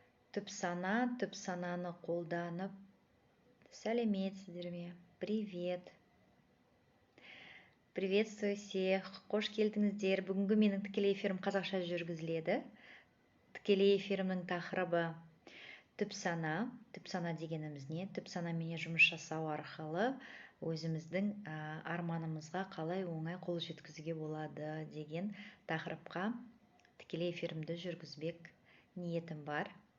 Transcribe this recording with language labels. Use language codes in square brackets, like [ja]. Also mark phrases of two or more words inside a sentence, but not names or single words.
[kk] Түп сананы қолданып сәлеметсіздер ме? [ru] Привет. Приветствую всех. [kk] Қош келдіңіздер. Бүгінгі менің тікелей эфирім қазақша жүргізіледі. Тікелей эфирімнің тақырыбы түп сана. Түп сана дегеніміз не? Түп санамен жұмыс жасау арқылы өзіміздің арманымызға қалай оңай қол жеткізуге болады деген тақырыпқа тікелей эфирімді жүргізбек ниетім бар.